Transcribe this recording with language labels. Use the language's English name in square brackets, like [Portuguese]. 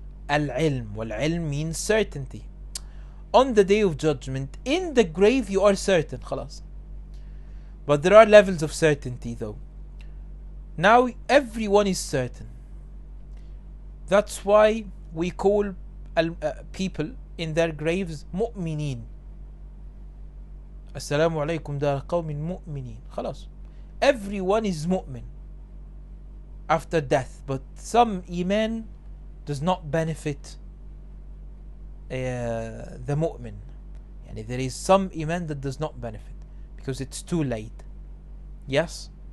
[English] العلم, والعلم means certainty. On the day of judgment, in the grave you are certain, خلاص. But there are levels of certainty though. Now everyone is certain. That's why we call people in their graves مؤمنين. [Arabic] السلام عليكم دار قوم مؤمنين. خلاص. [English] Everyone is mu'min after death, but some iman does not benefit the mu'min. Yani there is some iman that does not benefit because it's too late. Yes?